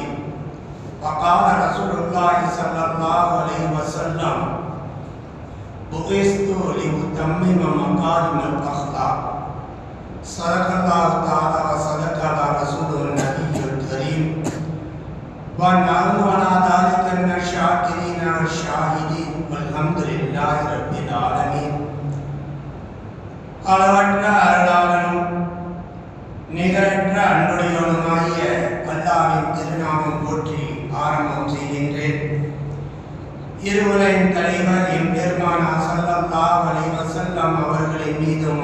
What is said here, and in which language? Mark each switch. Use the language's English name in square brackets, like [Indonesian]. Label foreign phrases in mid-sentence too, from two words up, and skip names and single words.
[Arabic] فقال رسول الله صلى الله عليه وسلم بعثت لأتمم مكارم الأخلاق. صدق الله تعالى وصدق رسوله النبي الكريم ونحن على ذلك من الشاكرين والشاهدين والحمد لله رب العالمين. [Tamil] அளவற்ற அருளாளனும் நிகரற்ற அன்புடையவனுமாகிய அல்லாஹ்வின் திருநாமம் போற்றி ஆரம்பம் செய்கின்றேன். இருவரின் தலைவர் எம்பெருமானா [Arabic] صلى الله عليه وسلم [Tamil] அவர்களின் மீதும்